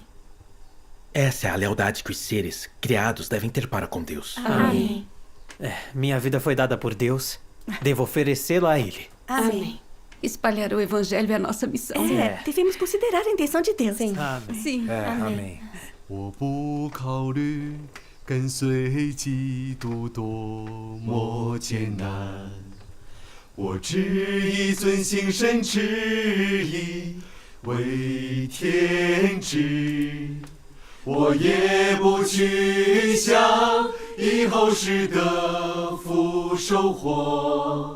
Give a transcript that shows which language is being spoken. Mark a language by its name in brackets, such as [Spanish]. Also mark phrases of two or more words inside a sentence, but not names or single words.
[Portuguese] Essa é a lealdade que os seres criados devem ter para com Deus. Amém. Minha vida foi dada por Deus. Devo oferecê-la a Ele. Amém. Espalhar o Evangelho é a nossa missão. Devemos considerar a intenção de Deus. Sim. Amém. Sim. Amém. [Chinese] 我不考虑跟随基督多么艰难，我只以遵行神旨意为天职。我也不去想以后世的福收获。